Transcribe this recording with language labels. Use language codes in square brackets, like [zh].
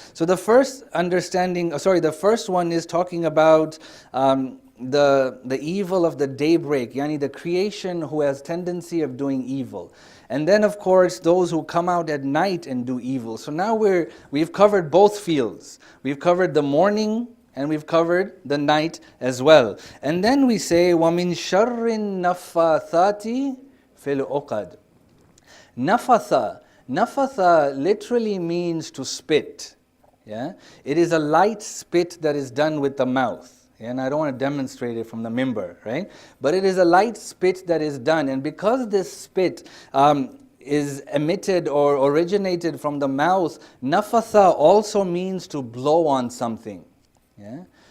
[en] So the first the first one is talking about the evil of the daybreak, yani the creation who has tendency of doing evil. And then of course those who come out at night and do evil. So now we've covered both fields. We've covered the morning and we've covered the night as well. And then we say [ar] وَمِن شَرِّ النَّفَّاثَاتِ فِي الْعُقَدِ. [en] Nafatha literally means to spit. Yeah? It is a light spit that is done with the mouth. And I don't want to demonstrate it from the mimbar, right? But it is a light spit that is done. And because this spit is emitted or originated from the mouth, nafatha also means to blow on something. Yeah?